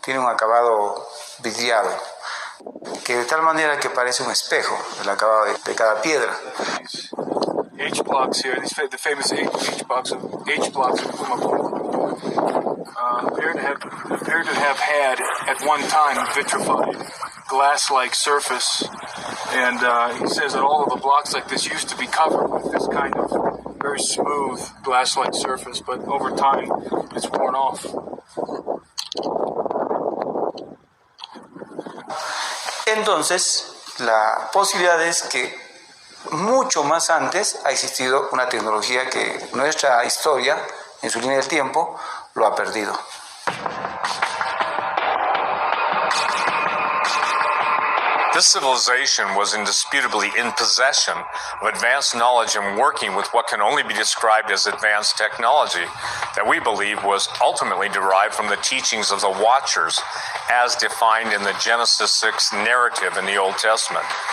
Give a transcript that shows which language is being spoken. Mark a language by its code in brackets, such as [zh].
[es] Tiene un acabado vidriado, que de tal manera que parece un espejo, el acabado de cada piedra. [en] H-blocks here, the famous H-blocks of Pumapunku, appear to have had at one time a vitrified glass-like surface, and he says that all of the blocks like this used to be covered with this kind of very smooth glass-like surface, but over time it's worn off. [es] Entonces, la posibilidad es que mucho más antes ha existido una tecnología que nuestra historia, en su línea del tiempo, lo ha perdido. [en] This civilization was indisputably in possession of advanced knowledge and working with what can only be described as advanced technology that we believe was ultimately derived from the teachings of the Watchers as defined in the Genesis 6 narrative in the Old Testament.